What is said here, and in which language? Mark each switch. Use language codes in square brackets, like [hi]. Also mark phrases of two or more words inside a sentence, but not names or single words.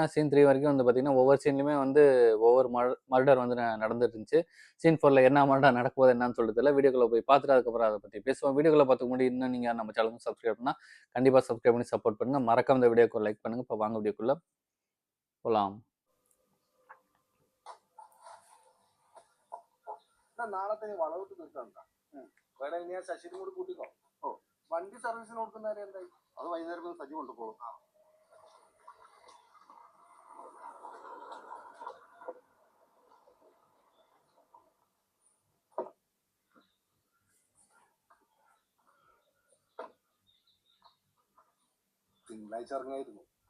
[ta] சீன் 3 வரைக்கும் வந்து பார்த்தீங்கன்னா ஒவ்வொரு சீன்லையுமே வந்து ஒவ்வொரு மர்டர் வந்து நடந்துட்டு இருந்துச்சு. சீன் 4ல் என்ன மர்டர் நடக்க போகுது என்னன்னு சொல்லிட்டு தெரியல. வீடியோக்குள்ள போய் பார்த்துட்டு அதுக்கப்புறம் அதை பற்றி பேசுவோம். வீடியோக்குள்ள பார்த்துக்க முன்னாடி இன்னும் நீங்கள் நம்ம சேனலுக்கு சப்ஸ்கிரைப் பண்ணால் கண்டிப்பாக சப்ஸ்கிரைப் பண்ணி சப்போர்ட் பண்ணுங்கள். மறக்காம இந்த வீடியோக்கு லைக் பண்ணுங்கள். இப்போ வாங்க வீடியோக்குள்ளே போகலாம். [ml] നാളത്തെ വളവിട്ട് തീർക്കണ്ട വേറെ ഞാൻ ശശിനും കൂടി കൂട്ടിക്കോ. വണ്ടി സർവീസിന് കൊടുക്കുന്ന കാര്യം എന്തായി? അത് വൈകുന്നേരം സജി കൊണ്ടുപോകും. തിങ്കളാഴ്ച ഇറങ്ങിയായിരുന്നു.